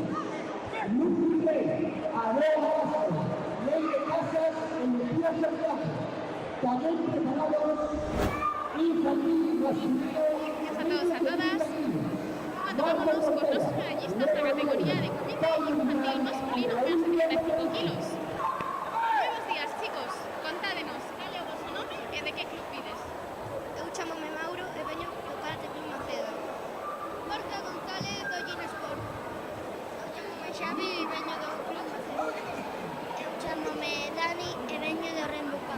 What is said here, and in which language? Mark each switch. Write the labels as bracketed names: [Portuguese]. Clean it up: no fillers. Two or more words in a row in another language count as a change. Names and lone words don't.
[Spanish] Lucy Rey, Aroa Castro, Ley de Casas, Lucía Santiago. También preparados infantil masculino. Gracias a todos, a todas. Bueno, vámonos con los medallistas de la categoría de comité infantil masculino menos de 35 kilos. Buenos días, chicos. [Galician] Contádenos, cal é o vosso nome e de que club pides? Eu chamome Mauro e veño do Karate Club Macedo. Marta González do Ginasport. Eu chamome Xavi e veño do Club Macedo. Eu chamome Dani e veño do Rembucán.